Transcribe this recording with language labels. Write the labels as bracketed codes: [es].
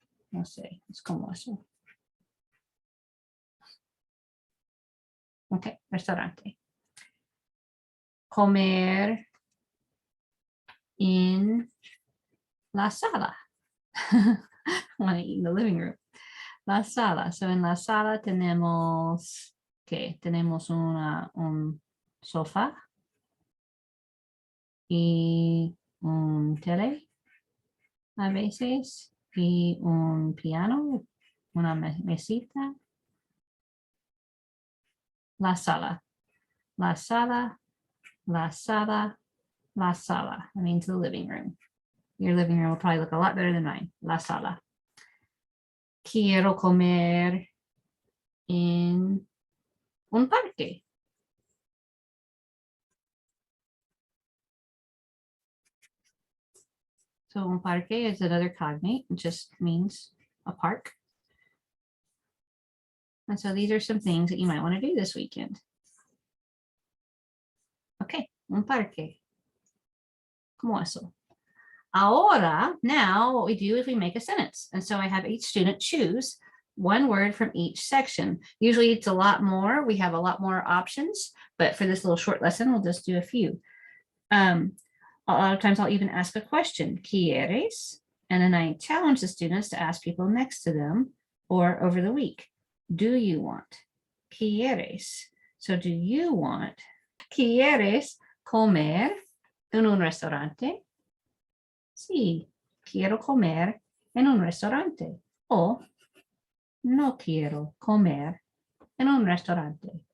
[es] No sé, es como eso. Ok, restaurante. Comer en la sala. [en] I want to eat in the living room. [es] La sala. [en] So [es] en la sala tenemos, ¿qué? Tenemos un sofá y un tele a veces y un piano, una mesita. La sala, la sala, la sala, la sala. [en] That means the living room. Your living room will probably look a lot better than mine. [es] La sala. Quiero comer en un parque. [en] So un parque is another cognate. It just means a park. And so these are some things that you might want to do this weekend. Okay, [es] un parque. Como eso. Ahora, [en] now what we do is we make a sentence. And so I have each student choose one word from each section. Usually it's a lot more. We have a lot more options, but for this little short lesson, we'll just do a few. A lot of times I'll even ask a question, [es] ¿Quieres? [en] And then I challenge the students to ask people next to them or over the week. Do you want? [es] ¿Quieres? [en] So do you want? [es] ¿Quieres comer en un restaurante? Sí, quiero comer en un restaurante. O no quiero comer en un restaurante.